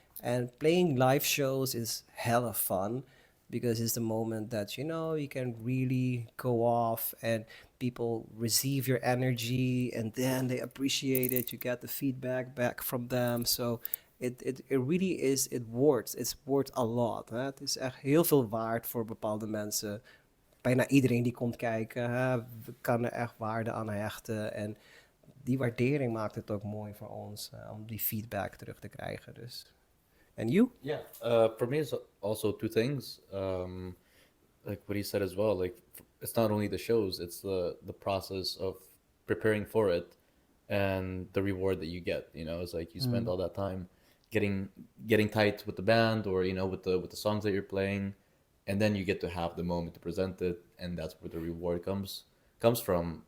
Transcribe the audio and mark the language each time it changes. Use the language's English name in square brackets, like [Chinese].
[English] And playing live shows is hella fun because it's the moment that, you know, you can really go off and people receive your energy and then they appreciate it. You get the feedback back from them. So it really is, it's worth a lot. [Dutch] Hè? Het is echt heel veel waard voor bepaalde mensen. Bijna iedereen die komt kijken, hè, kan er echt waarde aan hechten. En die waardering maakt het ook mooi voor ons om die feedback terug te krijgen. [English] Dus. And you? Yeah, for me it's also two things. Like what he said as well. Like it's not only the shows; it's the process of preparing for it, and the reward that you get. You know, it's like you spend all that time getting tight with the band, or you know, with the songs that you're playing, and then you get to have the moment to present it, and that's where the reward comes from.